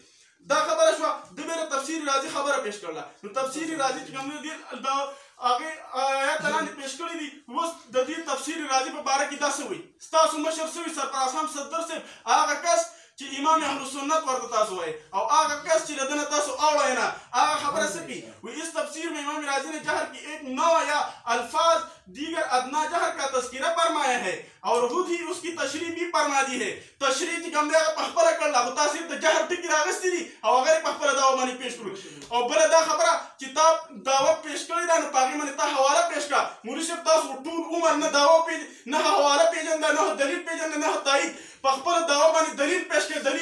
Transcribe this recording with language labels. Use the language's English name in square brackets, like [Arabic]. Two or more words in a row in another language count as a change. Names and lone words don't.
[Pashto] دا خبره شوه د بېره تفسیر راضي خبره پیش کړله نو تفسیر راضي چې کوم دی دا هغې آیات لاندې پیش کړي دي. اوس د دې تفسیر راضي په باره کې دا څه وایي ستاسو مشر څه وایي سرفراز هم صدر صاحب هغه کس چې امام اهل سنت ورته تاسو وایي او هغه کس چې د ده نه تاسو اوړئ نه هغه خبره څه کوي وایي [Urdu] اس تفسیر میں امام راضی نے جہر کی ایک نو یا الفاظ دیگر ادنا جہر کا تذکرہ فرمایا ہے اور خود ہی اس کی تشریح بھی فرما دی ہے. [Pashto] تشریح چې کوم دی هغه په خپله کړله خو تاسې د جهر ټکي راغستې دي او هغه یې په خپله دعوه باندې پیش کړو. او بله دا خبره چې تا دعوه پیش کړې ده نو په هغې باندې تا حواله پیش کړه. مولوي صاحب تاسو ټول عمر نه دعوه نه حواله پېژنده نه دلیل پېژنده نه تایید په خپله دعوه باندې دلیل پیش کړئ.